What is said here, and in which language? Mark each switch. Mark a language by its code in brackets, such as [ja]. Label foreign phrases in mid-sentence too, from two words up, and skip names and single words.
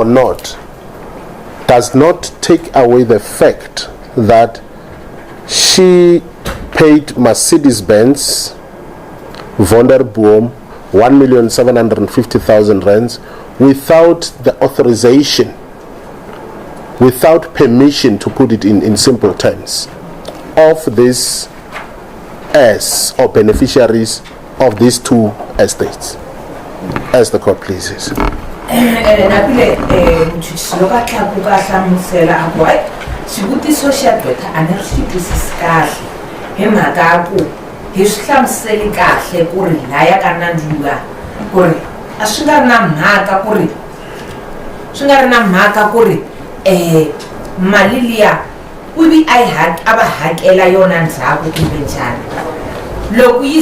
[en] not does not take away the fact that she paid Mercedes-Benz Vonderboom 1,750,000 rands without the authorization, without permission, to put it in simple terms, of this heirs or beneficiaries of these 2 estates, as the court pleases. [ts] xivutiso xa dota a ni ri xi twisisi kahle hi mhaka ya ku hi swi hlamuseli kahle ku ri laya ka nandluya ku ri a swi nga ri na mhaka ku ri mali liya u vi a va hakela yona ndzhaku kumbe njhani loko yi